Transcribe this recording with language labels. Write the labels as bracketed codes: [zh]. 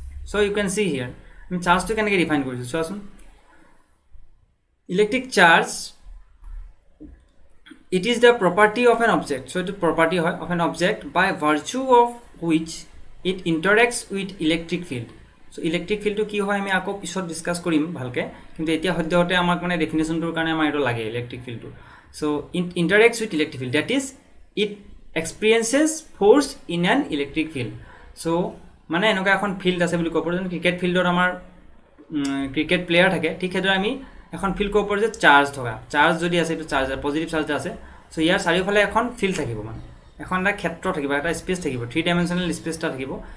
[en] So you can see here [as] আমি চাৰ্জটো কেনেকৈ ডিফাইন কৰিছোঁ চোৱাচোন। [en] Electric charge it is the property of an object, so it is property of an object by virtue of which it interacts with electric field. So electric field to [as] কি হয় আমি আকৌ পিছত ডিসকাস কৰিম ভালকে, কিন্তু এতিয়া সদ্যহতে আমাক মানে ডেফিনেশনটোৰ কাৰণে আমাৰ এটা লাগে electric ফিল্ডটো। [en] So it interacts with electric field, that is it experiences force in an electric field. [as] So মানে এনেকুৱা এখন ফিল্ড আছে বুলি ক'ব পাৰোঁ, যেন ক্ৰিকেট ফিল্ডত আমাৰ ক্ৰিকেট প্লেয়াৰ থাকে, ঠিক সেইদৰে আমি এখন ফিল্ড ক'ব পাৰোঁ যে চাৰ্জ থকা, চাৰ্জ যদি আছে এইটো চাৰ্জ পজিটিভ চাৰ্জ আছে। চ' ইয়াৰ চাৰিওফালে এখন ফিল্ড থাকিব, মানে এখন এটা ক্ষেত্ৰ থাকিব, এটা স্পেচ থাকিব, 3 ডাইমেনশ্যনেল স্পেচ এটা থাকিব।